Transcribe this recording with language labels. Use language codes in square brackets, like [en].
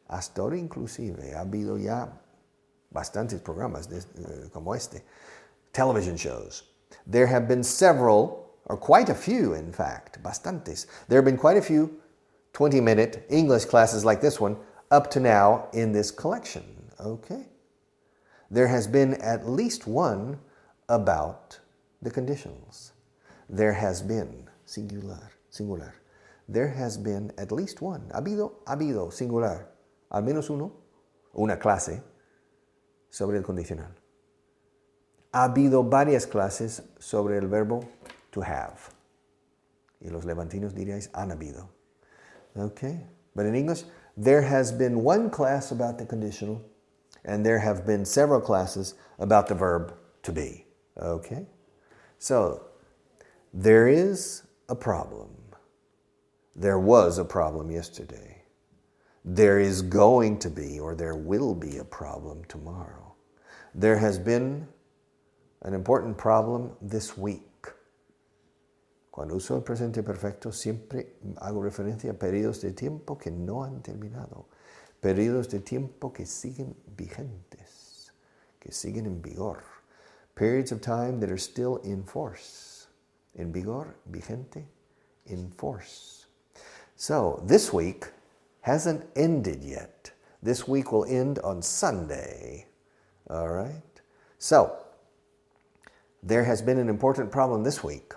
[es] Hasta ahora inclusive ha habido ya bastantes programas como este. [en] Television shows. There have been several, or quite a few in fact, bastantes. There have been quite a few 20-minute English classes like this one up to now in this collection. Okay. There has been at least one about the conditionals. There has been, singular. There has been at least one, [es] habido, singular, al menos uno, una clase sobre el condicional. Ha habido varias clases sobre el verbo to have. Y los levantinos diríais, han habido. [en] Okay, but in English, there has been one class about the conditional, and there have been several classes about the verb to be. Okay, so there is a problem. There was a problem yesterday. There is going to be or there will be a problem tomorrow. There has been an important problem this week. [es] Cuando uso el presente perfecto siempre hago referencia a periodos de tiempo que no han terminado. Periodos de tiempo que siguen vigentes, que siguen en vigor. [en] Periods of time that are still in force. [es] En vigor, vigente, [en] in force. So, this week hasn't ended yet. This week will end on Sunday. All right? So, there has been an important problem this week.